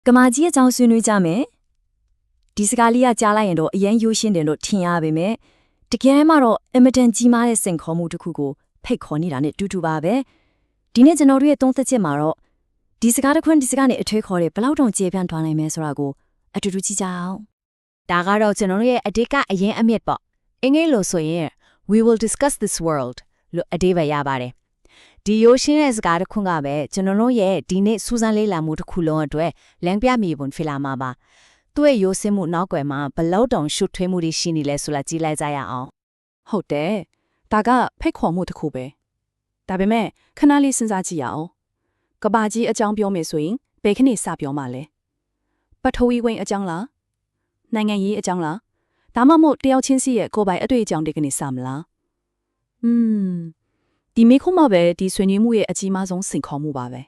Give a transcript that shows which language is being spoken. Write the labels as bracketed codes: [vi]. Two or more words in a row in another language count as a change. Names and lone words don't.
[my] ကမာကြီးအကြောင်းဆွေးနွေးကြမယ်ဒီစကားလေးကကြားလိုက်ရင်တော့အရင်ရိုးရှင်းတယ်လို့ထင်ရပါမယ်တကယ်မှတော့အင်မတန်ကြီးမားတဲ့စိန်ခေါ်မှုတစ်ခုကို ဖိတ်ခေါ်နေတာနဲ့တူတူပါပဲဒီနေ့ကျွန်တော်တို့ရဲ့သုံးသက်ချက်မှာတော့ဒီစကားတစ်ခွန်းဒီစကားနဲ့အထွေးခေါ်တဲ့ဘလောက်တောင်ကျေပြန့်ထွားနိုင်မယ်ဆိုတာကိုအတူတူကြည့်ကြအောင်ဒါကတော့ကျွန်တော်တို့ရဲ့အတိတ်ကအရင်အမြစ်ပေါ့အင်္ဂလိပ်လိုဆိုရင် [en] we will discuss this world [my] လို့အဓိပ္ပာယ်ရပါတယ်ဒီရိုးရှင်းတဲ့စကားတစ်ခွန်းကပဲကျွန်တော်တို့ရဲ့ဒီနေ့စူးစမ်းလေ့လာမှုတစ်ခုလုံးအတွက်လမ်းပြမြေပုံဖြစ်လာမှာပါသူ့ရဲ့ရိုးစင်းမှုနောက်ွယ်မှာဘလောက်တောင်ရှုထွေးမှုတွေရှိနေလဲဆိုတာကြည့်လိုက်ကြရအောင် ဟုတ်တယ်ဒါကဖိတ်ခေါ်မှုတစ်ခုပဲဒါပေမဲ့ခဏလေးစဉ်းစားကြည့်ရအောင်ကဘာကြီးအကြောင်းပြောမယ်ဆိုရင်ဘယ်ခဏစပြောမှလဲပထဝီဝင်အကြောင်းလားနိုင်ငံရေးအကြောင်းလားဒါမှမဟုတ်တယောက်ချင်းစီရဲ့ကိုယ်ပိုင်အတွေ့အကြုံတွေကနေစမလားဒီမေခုမှပဲဒီဆွေးနွေးမှုရဲ့အကြီးမားဆုံးစိန်ခေါ်မှုပါပဲ